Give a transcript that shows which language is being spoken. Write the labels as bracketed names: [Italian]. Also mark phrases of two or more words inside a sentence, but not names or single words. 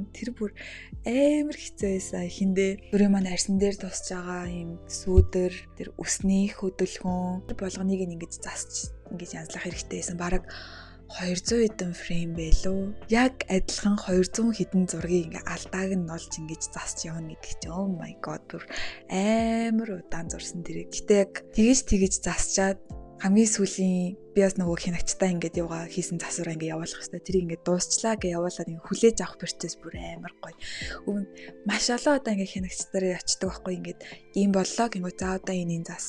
[Mongolian] Тэр бүр амар хэцүү байсан. Эхэндээ бүрийн маань арьсан дээр тусч байгаа юм сүүдэр тэр өсний хөдөлгөөн болгоныг ингэж засч ингэж янзлах хэрэгтэй байсан. Бараг 200 хэдэн фрейм байлуу. Яг адилхан 200 хэдэн зургийг ингээ алдааг нь олж ингэж засч явна гэдэг чинь [English] oh my god [Mongolian] бүр амар удаан зурсан тэрэг. Гэтэ яг тэгэж засчаад хамгийн сүүлийн би бас нөгөө хянагчтай ингээд яваа хийсэн засвараа ингээд явуулах хэрэгтэй. Тэр ингээд дуусчлаа гэж явуулаад ингээд хүлээж авах процесс бүр амар гоё. Өвн маш олон удаа ингээд хянагчтараа очдөг байхгүй ингээд ийм боллоо гингүү за одоо энэ зас.